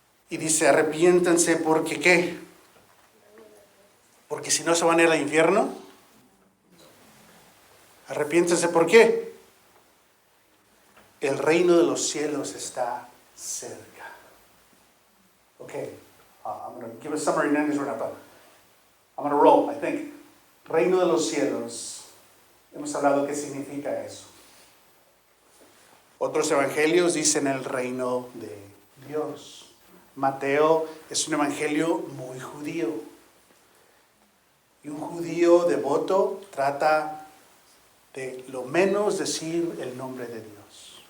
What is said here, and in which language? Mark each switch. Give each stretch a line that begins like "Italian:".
Spanish: Y dice, arrepiéntanse porque ¿qué? Porque si no se van a ir al infierno. Arrepiéntanse ¿por qué? El reino de los cielos está cerca.
English: Okay, I'm going to give a summary and then we're going to I'm going to roll, I think.
Spanish: Reino de los cielos. Hemos hablado qué significa eso. Otros evangelios dicen el reino de Dios. Mateo es un evangelio muy judío. Y un judío devoto trata de lo menos decir el nombre de Dios.